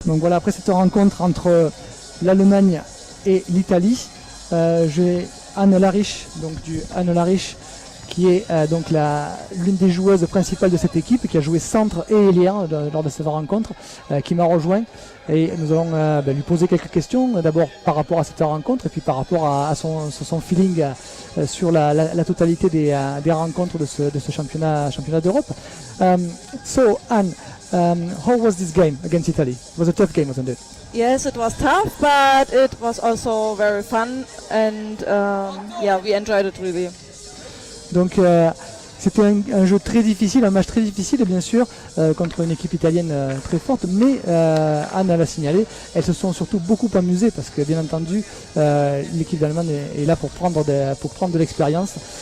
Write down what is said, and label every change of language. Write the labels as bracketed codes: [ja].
[fr] Donc voilà, après cette rencontre entre l'Allemagne et l'Italie, j'ai Anne Larich, donc du Anne Larich, qui est donc l'une des joueuses principales de cette équipe, qui a joué centre et ailière lors de cette rencontre, qui m'a rejoint. Et nous allons lui poser quelques questions, d'abord par rapport à cette rencontre et puis par rapport à son feeling sur la totalité des rencontres de ce championnat d'Europe. [en] So Anne, how was this game against Italy? It was a tough game, wasn't it? Yes, it was tough, but it was also very fun, and yeah, we enjoyed it really. [fr] Donc c'était un jeu très difficile, un match très difficile bien sûr, contre une équipe italienne très forte, mais Anne l'a signalé, elles se sont surtout beaucoup amusées parce que bien entendu l'équipe d'Allemagne est là pour prendre de l'expérience.